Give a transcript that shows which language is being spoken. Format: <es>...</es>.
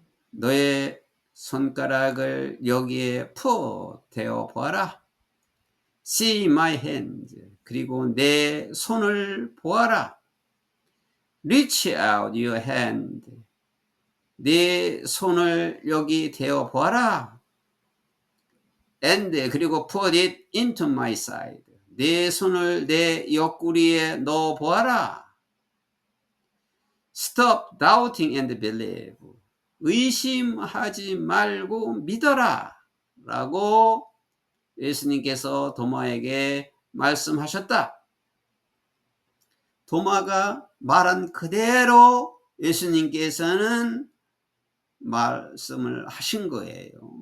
<ko>너의 손가락을 여기에 대어 보아라.</ko> <en>See my hands.</en> <ko>그리고 내 손을 보아라.</ko> <en>Reach out your hand.</en> <ko>네 손을 여기 대어 보아라.</ko> <en>And</en> <ko>그리고</ko> <en>put it into my side.</en> <ko>내 손을 내 옆구리에 넣어 보아라.</ko> <en>Stop doubting and believe.</en> <ko>의심하지 말고 믿어라. 라고 예수님께서 도마에게 말씀하셨다. 도마가 말한 그대로 예수님께서는 말씀을 하신 거예요.</ko>